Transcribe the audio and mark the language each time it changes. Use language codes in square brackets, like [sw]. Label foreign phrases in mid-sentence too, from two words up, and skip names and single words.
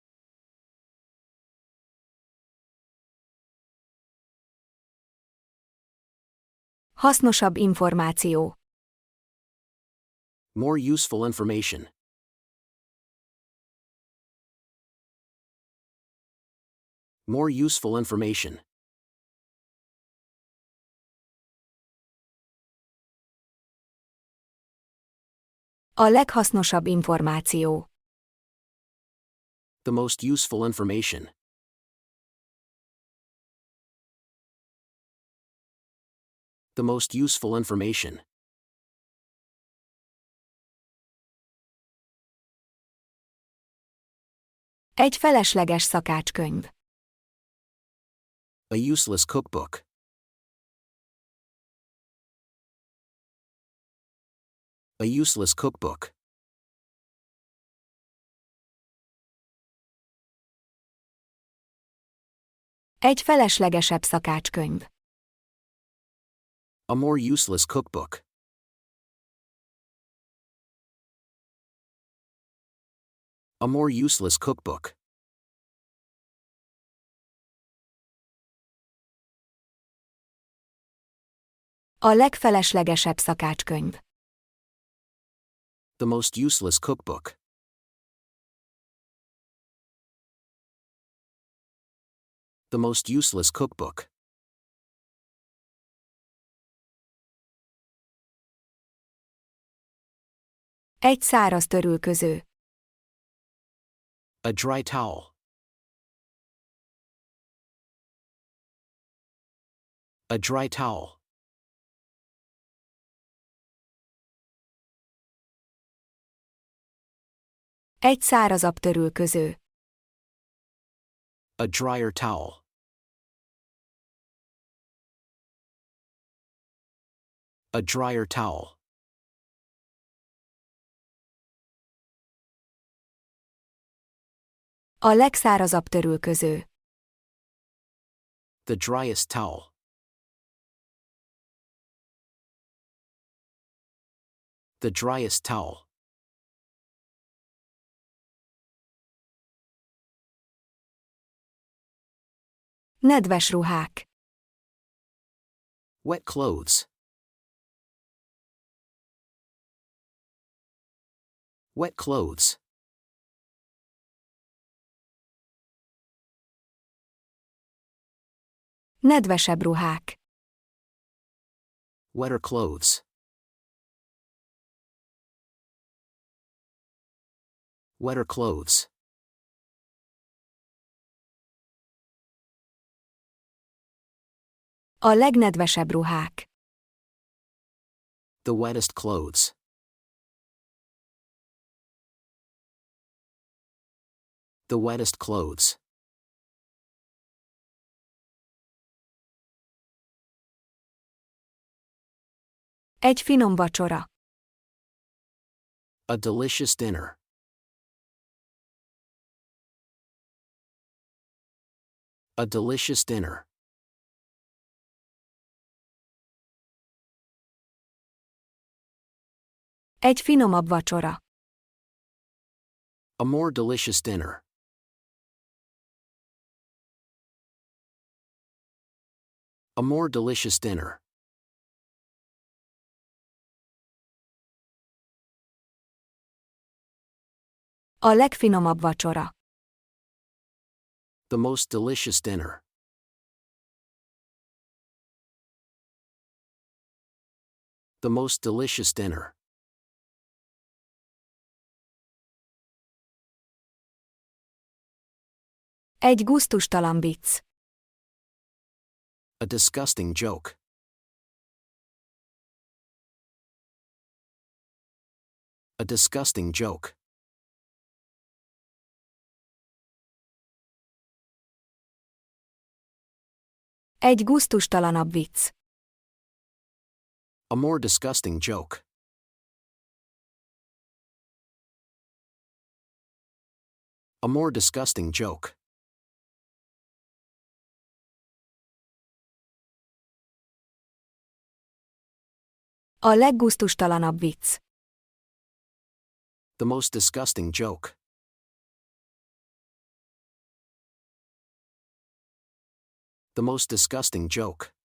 [hu] Hasznosabb információ. [en] More useful information. More useful information. [hu] A leghasznosabb információ. [en] The most useful information. The most useful information. [hu] Egy felesleges szakácskönyv. [en] A useless cookbook. A useless cookbook. [hu] Egy feleslegesebb szakácskönyv. [en] A more useless cookbook. A more useless cookbook. [hu] A legfeleslegesebb szakácskönyv. [en] The most useless cookbook. The most useless cookbook. [hu] Egy száraz törülköző. [en] A dry towel. A dry towel. [hu] Egy szárazabb törülköző. [en] A drier towel. A drier towel. [hu] A legszárazabb törülköző. [en] The driest towel. The driest towel. [hu] Nedves ruhák. [en] Wet clothes. Wet clothes. [hu] Nedvesebb ruhák. [en] Wetter clothes. Wetter clothes. [hu] A legnedvesebb ruhák. [en] The wettest clothes. The wettest clothes. [hu] Egy finom vacsora. [en] A delicious dinner. A delicious dinner. [hu] Egy finomabb vacsora. [en] A more delicious dinner. A more delicious dinner. [hu] A legfinomabb vacsora. [en] The most delicious dinner. The most delicious dinner. [hu] Egy gusztustalan vicc. [en] A disgusting joke. A disgusting joke. [hu] Egy gusztustalanabb vicc. [en] A more disgusting joke. A more disgusting joke. [hu] A leggusztustalanabb vicc. [en] The most disgusting joke. The most disgusting joke.